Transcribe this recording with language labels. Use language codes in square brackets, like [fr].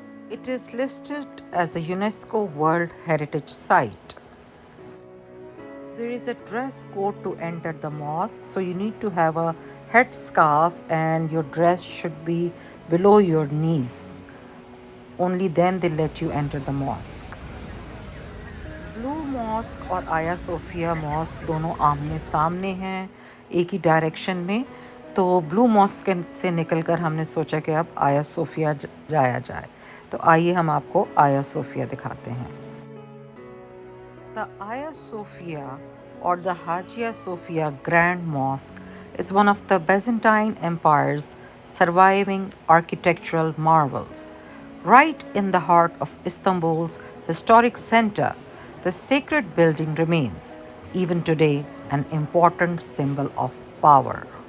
[en] It is listed as a UNESCO World Heritage Site. There is a dress code to enter the mosque, so you need to have a headscarf and your dress should be below your knees. Only then they let you enter the mosque. [hi] Blue mask और आया Sophia mask दोनों आमने सामने हैं एक ही direction में। तो blue mask से निकलकर हमने सोचा कि अब आया सोफिया जाया जाए। तो आइए हम आपको आया सोफिया दिखाते हैं। [en] The Hagia Sophia or the Hagia Sophia Grand Mosque is one of the Byzantine Empire's surviving architectural marvels. Right in the heart of Istanbul's historic center, the sacred building remains, even today, an important symbol of power.